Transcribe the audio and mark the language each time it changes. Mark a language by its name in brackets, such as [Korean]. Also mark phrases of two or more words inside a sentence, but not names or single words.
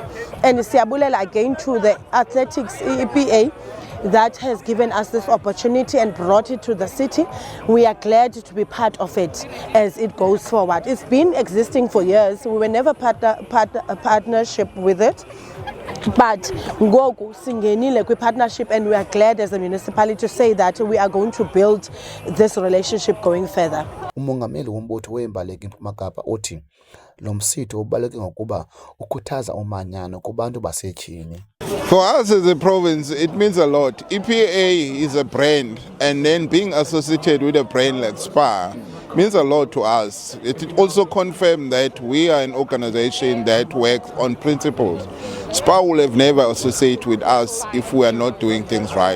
[English] And siyabulela again to the athletics EPA that has given us this opportunity and brought it to the city. We are glad to be part of it as it goes forward. It's been existing for years. We were never a partnership with it. But [Xhosa] ngoku singenile kwi-partnership, [English] and we are glad as a municipality to say that we are going to build this relationship going further. [Xhosa] Umongameli wombutho weembaleki eMpuma Kapa uthi lo msitho ubaluleke ngokuba ukhuthaza umanyano kubantu basetyhini. [English] For us as a province, it means a lot. EPA is a brand, and then being associated with a brand like SPAR means a lot to us. It also confirms that we are an organization that works on principles. SPAR will have never associated with us if we are not doing things right.